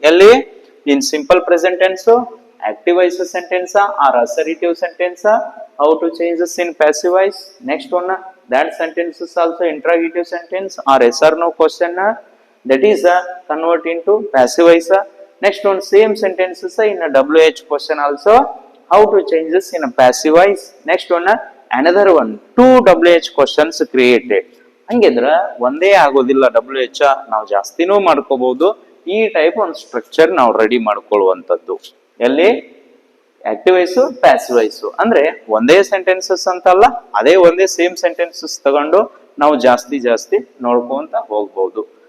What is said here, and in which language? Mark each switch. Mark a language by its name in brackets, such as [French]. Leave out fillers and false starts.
[English] ಎಲ್ಲಿ in simple present tense, active voice sentence are assertive sentence. How to changes in passive voice. Next one that sentence is also interrogative sentence or yes or no question that is convert into passive voice. Next one same sentences in a WH question also. How to change this in a passive voice. Next one another one, two WH questions created. [Kannada] ಹಂಗಿದ್ರ ಒಂದೇ ಆಗೋದಿಲ್ಲ WH, ನಾವು ಜಾಸ್ತಿನೂ ಮಾಡ್ಕೋಬಹುದು. ಈ type ಒಂದು structure ನಾವು ready ಮಾಡ್ಕೊಳ್ಳುವಂಥದ್ದು. ಎಲ್ಲಿ active voice passive voice ಅಂದ್ರೆ ಒಂದೇ ಸೆಂಟೆನ್ಸಸ್ ಅಂತಲ್ಲ, ಅದೇ ಒಂದೇ ಸೇಮ್ ಸೆಂಟೆನ್ಸಸ್ ತಗೊಂಡು ನಾವು ಜಾಸ್ತಿ ನೋಡ್ಕೊಂತ ಹೋಗ್ಬಹುದು.